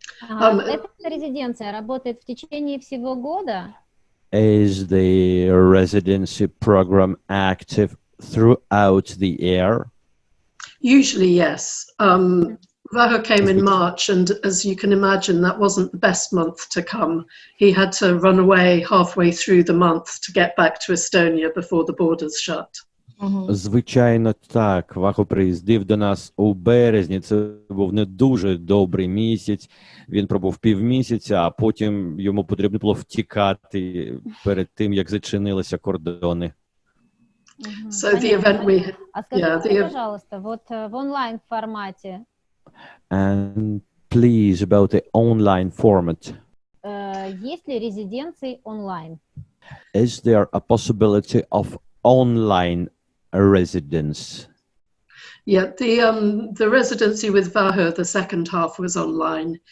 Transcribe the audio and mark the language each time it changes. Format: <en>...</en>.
<ru>Эта резиденция работает в течение всего года?</ru> <en>Is the residency program active throughout the year? Usually, yes. Vahur came in March, and as you can imagine, that wasn't the best month to come. He had to run away halfway through the month to get back to Estonia before the borders shut.</en> <uk>Звичайно, так. Ваху приїздив до нас у березні. Це був не дуже добрий місяць. Він пробув півмісяця, а потім йому потрібно було втікати перед тим, як зачинилися кордони.</uk> <en>So the event we...</en> <ru>А скажите, пожалуйста, вот в онлайн-формате.</ru> <en>And please, about the online format.</en> <ru>Есть ли резиденции онлайн?</ru> <en>Is there a possibility of online residence? Yeah, the residency with Vahur, the second half was online.</en>